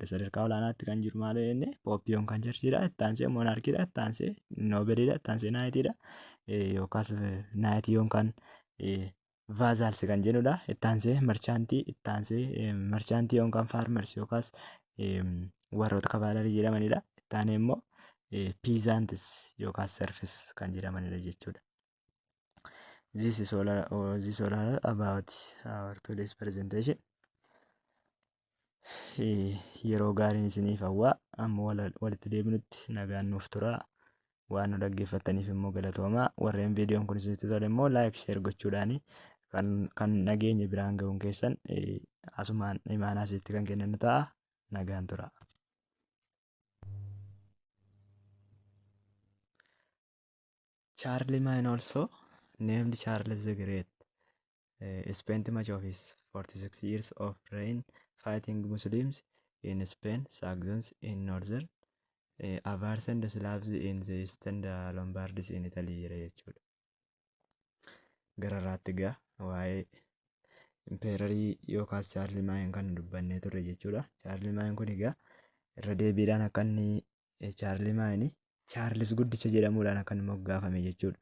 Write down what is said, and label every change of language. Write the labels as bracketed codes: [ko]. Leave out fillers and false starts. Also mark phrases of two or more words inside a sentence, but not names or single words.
[om] Sadarkaa olaanaatti kan jiru maal jenne pooppiyoon kan charchiidha, itti aansee moonaarkiidha, itti aansee noobeliidha, itti aansee naayitiidha yookaas naayitii yookaan vaazaalsi kan jennudha. Itti aansee marchaantii, itti aansee marchaantii yookaan faarmers yookaas warroota kabaalarii jedhamanidha. Itti aanee immoo peasantis yookaas serfis kan jedhamanidha jechuudha. [en] This is all about our today's presentation. [om] Yeroo gaariin isiniif hawwaa amma walitti deebinutti nagaan nuuf turaa. Waan nu dhaggeeffattaniif immoo galatoomaa. Warreen viidiyoon kun isinitti tole immoo [en] laayik sheer [om] gochuudhaan kan nageenya biraan ga'uun keessan asumaan imaanaa isitti kan kennan ta'a. Nagaan turaa. [en] Charlemagne also named Charles the Great spent much of his 46 years of reign fighting Muslims in Spain, Saxons in northern, Avars and Slavs in the east and Lombards in Italy [om] jira jechuudha. Gara irraatti egaa waa'ee impeerarii yookaas Charlemagne kan dubbannee turre jechuudha. Charlemagne kun egaa irra deebiidhaan akka inni Charlemagne Chaarlis guddicha jedhamuudhaan akka inni moggaafame jechuudha.